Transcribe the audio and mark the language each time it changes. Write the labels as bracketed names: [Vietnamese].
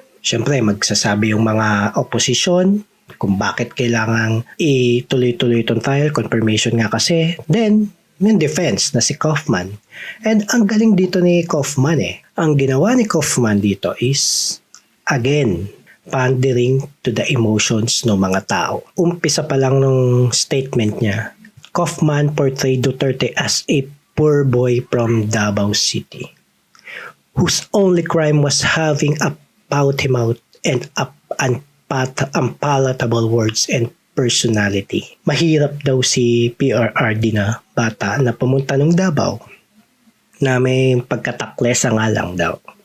[Filipino] Siyempre, magsasabi yung mga opposition kung bakit kailangang ituloy-tuloy itong trial, confirmation nga kasi. Then, yung defense na si Kaufman. And ang galing dito ni Kaufman Ang ginawa ni Kaufman dito is, again, [English] pandering to the emotions [Filipino] ng mga tao. Umpisa pa lang nung statement niya, [English] Kaufman portrayed Duterte as a poor boy from Davao City, whose only crime was having a pouty mouth and unpalatable words and personality. [Filipino] Mahirap daw si PRRD na bata na pumunta ng Davao na may pagkataklesa nga lang daw.